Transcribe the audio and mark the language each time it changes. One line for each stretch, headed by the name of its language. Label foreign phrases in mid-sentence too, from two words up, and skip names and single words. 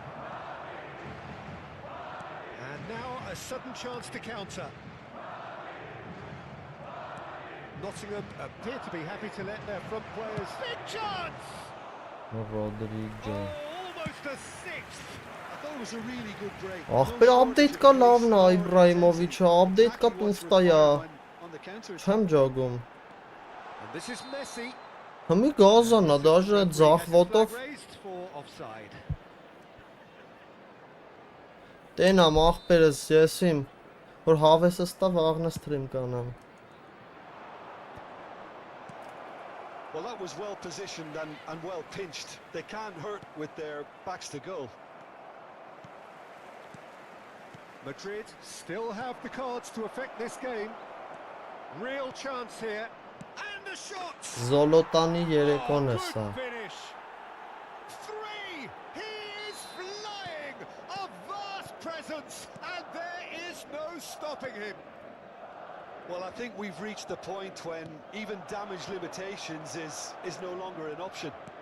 English: And now a sudden chance to counter. Nottingham appear to be happy to let their front players... Big chance!
Armenian: RODRI ջան։
English: Almost a sixth. I thought it was a really good break.
Armenian: Ախպեր update կա լավն է Իբրահիմովիչը, update կա տուֆտայա։ Չեմ ջոգում։
English: And this is Messi.
Armenian: Համի գազան է, դաժե ձախ ոտով։
English: Raised for offside.
Armenian: Տենամ աղբերս ես իմ, որ հավեսս տա վաղն սթրիմ կանամ։
English: Well, that was well positioned and well pinched. They can't hurt with their backs to goal. Madrid still have the cards to affect this game. Real chance here. And a shot!
Armenian: Զոլոտանի երեկոն է
English: good
Armenian: սա։
English: finish. Three! He is flying! A vast presence, and there is no stopping him. Well, I think we've reached the point when even damage limitations is no longer an option.